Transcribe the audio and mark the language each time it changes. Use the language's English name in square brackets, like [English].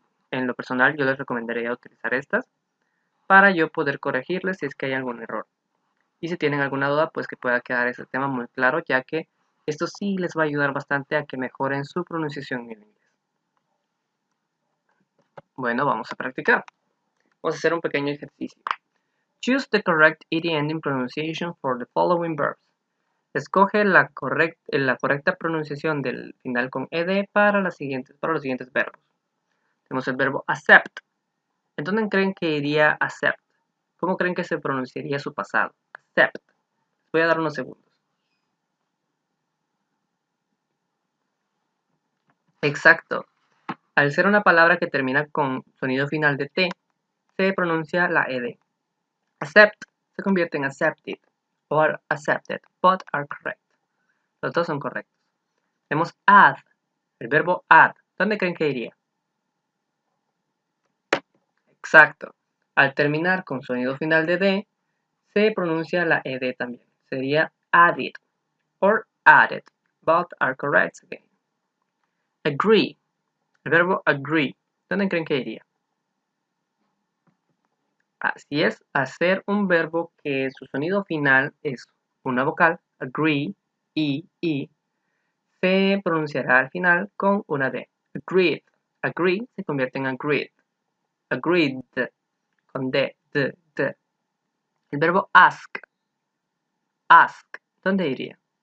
[Spanish] En lo personal yo les recomendaría utilizar estas para yo poder corregirles si es que hay algún error. Y si tienen alguna duda, pues que pueda quedar ese tema muy claro, ya que esto sí les va a ayudar bastante a que mejoren su pronunciación en inglés. Bueno, vamos a practicar. Vamos a hacer un pequeño ejercicio. [English] Choose the correct ed ending pronunciation for the following verbs. [Spanish] Escoge la correcta pronunciación del final con ed para los siguientes verbos. Tenemos el verbo accept. ¿En dónde creen que iría accept? ¿Cómo creen que se pronunciaría su pasado? Accept. Voy a dar unos segundos. Exacto. Al ser una palabra que termina con sonido final de T, se pronuncia la ed. Accept se convierte en accepted o accepted. [English] Both are correct. [Spanish] Los dos son correctos. Tenemos add. El verbo add. ¿Dónde creen que iría? Exacto. Al terminar con sonido final de D, se pronuncia la ed también. [English] Sería added or added. Both are correct again. Agree. [Spanish] El verbo agree. ¿Dónde creen que iría? Así es, hacer un verbo que su sonido final es una vocal, agree, y, se pronunciará al final con una D. Agreed. Agree se convierte en agreed. Agreed, con D. El verbo ask. Ask. ¿Dónde iría?